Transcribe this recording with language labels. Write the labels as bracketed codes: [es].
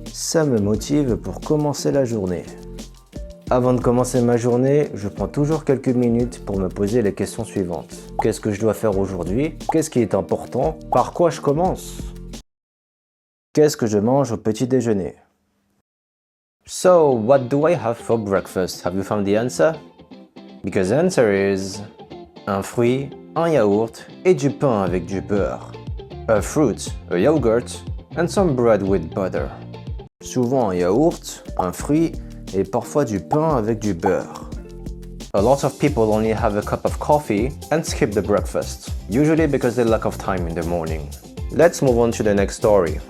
[fr] Ça me motive pour commencer la journée. Avant de commencer ma journée, je prends toujours quelques minutes pour me poser les questions suivantes. Qu'est-ce que je dois faire aujourd'hui? Qu'est-ce qui est important? Par quoi je commence? Qu'est-ce que je mange au petit déjeuner? [en] So, what do I have for breakfast? Have you found the answer? Because the answer is [fr] un fruit, un yaourt et du pain avec du beurre. [en] A fruit, a yogurt and some bread with butter. [fr] Souvent un yaourt, un fruit et parfois du pain avec du beurre. [en] A lot of people only have a cup of coffee and skip the breakfast, usually because they lack of time in the morning. Let's move on to the next story.